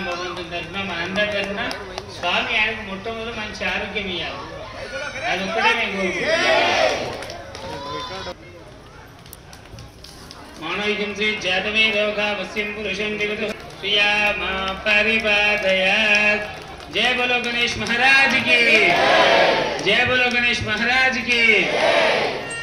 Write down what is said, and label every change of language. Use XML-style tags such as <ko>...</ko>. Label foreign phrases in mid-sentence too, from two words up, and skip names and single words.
<te>భగవంతుని తరఫున మనందరి తరఫున స్వామి ఆయనకు మొట్టమొదటి మంచి ఆరోగ్యం ఇవ్వాలి, అది ఒక్కటే మేము కోరుకుంటున్నాం.</te> <sa>మానవికం శ్రీ జాతమే లోకావస్యం పురుషం విగత శ్రియామా పరిపాదయాత్.</sa> <hi>जय बोलो गणेश महाराज की, जय बोलो गणेश महाराज की।</hi>